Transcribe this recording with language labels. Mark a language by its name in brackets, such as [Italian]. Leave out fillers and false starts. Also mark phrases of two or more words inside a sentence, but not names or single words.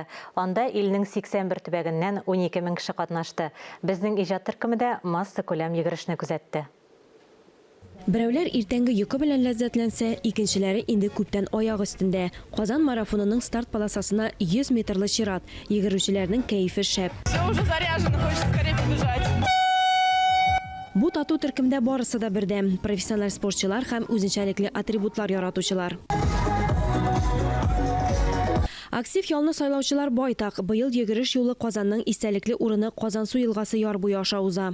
[Tatar] Анда илнең 81 төбәгеннән 12 мең кеше катнашты. Безнең иҗат төркемендә масса күләм йөгерешне күзәтте. Берәүләр иртәнге йокы белән ләззәтләнсә, икенчеләре инде күптән аяк өстендә. Казан марафонының старт полосасына 100 метрлы чират. Йөгерүчеләрнең кәефе шәп. [Russian] Все уже заряжено, хочется скорее побежать. [Tatar] Бу тату төркемдә барысы да бердәм. Профессиональ спортчылар һәм үзенчәлекле атрибутлар яратучылар. Актив ялны сайлаучылар байтак. Быел йөгереш юлы Казанның истәлекле урыны Казансу елгасы яр буе аша уза.